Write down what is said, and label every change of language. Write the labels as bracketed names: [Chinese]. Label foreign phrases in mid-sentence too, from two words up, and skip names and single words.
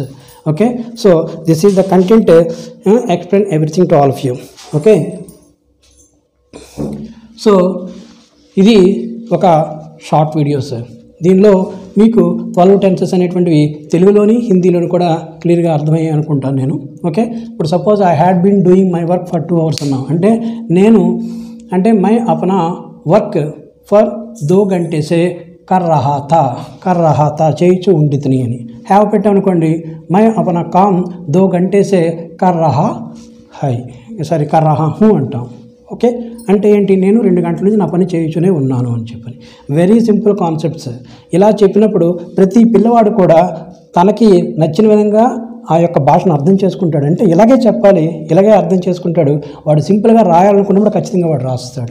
[English] okay, so this is the content, explain everything to all of you. okay, so [Telugu] ఇది ఒక [English] short video sir. [Telugu] దీనిలో మీకు 12 టెన్సెస్ అనేటువంటివి తెలుగులోని హిందీలోని కూడా క్లియర్గా అర్థమయ్యాయి అనుకుంటాను నేను. [English] okay suppose I had been doing my work for 2 hours [Telugu] అన్నా అంటే నేను [Hindi] मैं अपना [English] work for [Hindi] 2 घंटे से कर रहा था [Telugu] చేయించు ఉండితిని అని. హ్యావ్ పెట్టామనుకోండి, [Hindi] मैं अपना काम 2 घंटे से कर रहा हूँ [Telugu] అంటాం. ఓకే, అంటే ఏంటి, నేను 2 గంటల నుంచి నా పని చేయుచునే ఉన్నాను అని చెప్పని. [English] very simple concepts. [Telugu] ఇలా చెప్పినప్పుడు ప్రతి పిల్లవాడు కూడా తనకి నచ్చిన విధంగా ఆ యొక్క భాషను అర్థం చేసుకుంటాడు. అంటే ఇలాగే చెప్పాలి, ఇలాగే అర్థం చేసుకుంటాడు. వాడు సింపుల్గా రాయాలనుకున్నప్పుడు ఖచ్చితంగా వాడు రాస్తాడు.